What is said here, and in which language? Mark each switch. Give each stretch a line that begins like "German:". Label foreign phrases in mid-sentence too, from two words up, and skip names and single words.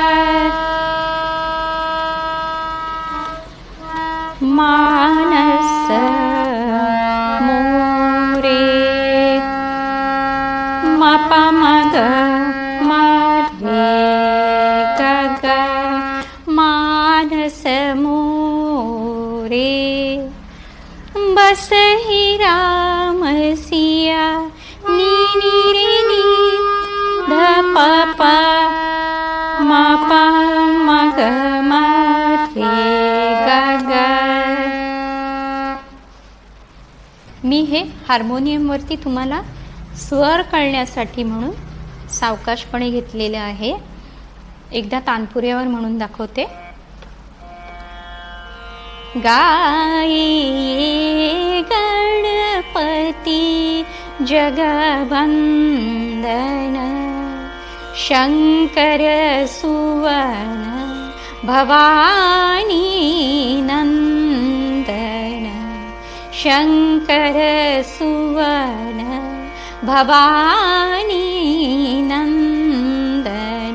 Hindi: मानस मोरे मा पा मा ग मा रे ग ग मानस मोरे बसहि रामसिया नी नी रे नी ध प प मा प मा ग मा रे ग ग.
Marathi: मी हे हार्मोनियमवरती तुम्हाला स्वर कळण्यासाठी म्हणून सावकाशपणे घेतलेले आहे. एकदा तानपुऱ्यावर म्हणून दाखवते.
Hindi: गाई गणपती जगवंदन शंकर सुवन भवानी नंदन. शंकर सुवन भवानी नंदन.